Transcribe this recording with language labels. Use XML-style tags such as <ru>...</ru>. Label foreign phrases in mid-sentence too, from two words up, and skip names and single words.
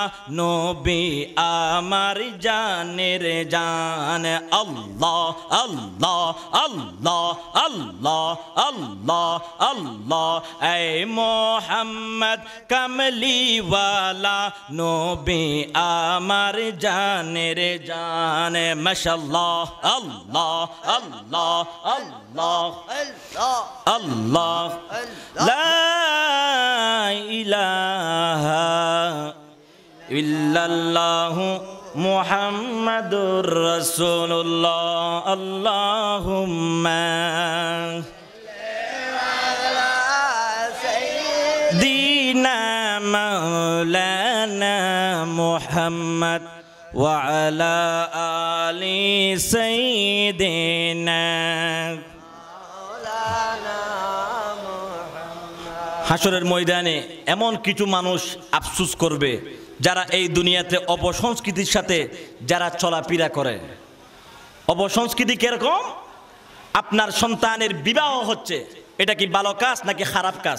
<bn>নবী আমার জানের জান Allah, Allah, Allah, Allah, Allah, Allah, ay Muhammad</bn> <ur>کملی والا</ur> <bn>নবী আমার জানের জান mashallah Allah, Allah, Allah, Allah, La</bn> <ar>إله إلا الله محمد رسول الله اللهم دينا مولانا محمد وعلى آل</ar> <bn>سيدنا হাসরের ময়দানে এমন কিছু মানুষ আফসোস করবে যারা এই দুনিয়াতে অপসংস্কৃতির সাথে যারা চলাফেরা করে। অপসংস্কৃতি কিরকম? আপনার সন্তানের বিবাহ হচ্ছে, এটা কি ভালো কাজ নাকি খারাপ কাজ?</bn>